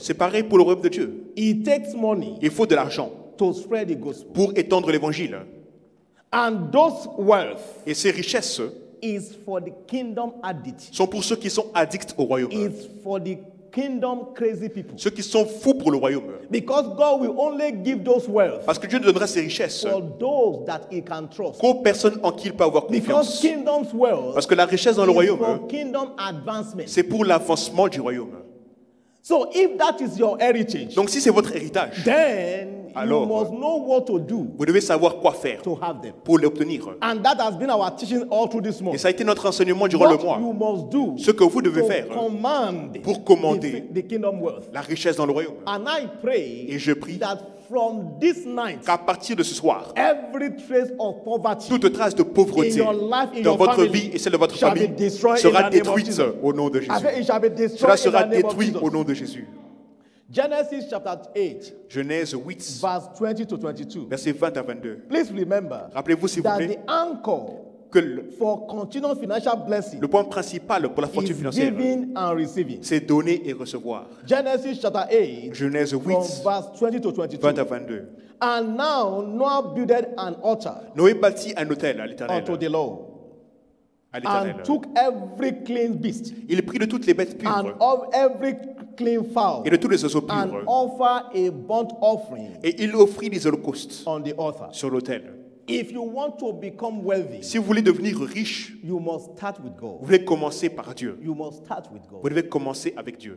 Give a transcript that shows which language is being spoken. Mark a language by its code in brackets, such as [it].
[fr] C'est pareil pour le royaume de Dieu. [en] It takes money [fr] Il faut de l'argent [en] to spread the gospel. [fr] pour étendre l'évangile. [en] And those wealth [fr] Et ces richesses [en] is for the kingdom addict. [fr] sont pour ceux qui sont addicts au royaume. [en] Is for the kingdom crazy people. [fr] Ceux qui sont fous pour le royaume. [en] Because God will only give those wealth. [fr] Parce que Dieu ne donnera ses richesses [en] for those that he can trust. [fr] Qu'aux personnes en qui il peut avoir confiance. [en] Because kingdom's wealth. [fr] Parce que la richesse dans le royaume, [en] for kingdom advancement. [fr] C'est pour l'avancement du royaume. [en] So if that is your heritage, [fr] donc si c'est votre héritage, [en] then [fr] alors, [en] you must know what to do [fr] vous devez savoir quoi faire [en] to have them. [fr] Pour l'obtenir. [en] And that has been our teaching all through this month. [fr] Et ça a été notre enseignement durant le mois. [en] You must do [fr] ce que vous devez faire pour commander [en] the kingdom wealth. [fr] La richesse dans le royaume. [en] And I pray [fr] et je prie [en] that from this night, [fr] qu'à partir de ce soir, [en] every trace of poverty, [fr] toute trace de pauvreté [en] in your life, in [fr] dans [en] your [fr] votre [en] family, [fr] vie et celle de votre famille sera détruite au nom de Jésus. Cela sera détruit au nom de Jésus. [en] Genesis chapter 8, [fr] Genèse 8, [en] verse 20 to 22. [fr] Versets 20 à 22. [en] Please remember, [fr] rappelez-vous s'il vous plaît, [en] the anchor [fr] que [en] for continual financial blessing, [fr] le point principal pour la fortune financière, c'est donner et recevoir. [en] Genesis chapter 8, [fr] Genèse 8, [en] verse 20 to 22. [fr] 20 à 22. [en] And now Noah builded an altar [fr] Noé bâtit un autel à l'Éternel. [en] Unto the Lord. And took every clean beast. [fr] Il prit de toutes les bêtes pures. [en] And of every clean fowl. [fr] Et de tous les oiseaux purs. [en] And offer a burnt offering. [fr] Et il offrit des holocaustes. [en] On the altar. [fr] Sur l'autel. [en] If you want to become wealthy, [fr] si vous voulez devenir riche, [en] you must start with God. [fr] Vous devez commencer par Dieu. [en] You must start with God. [fr] Vous devez commencer avec Dieu.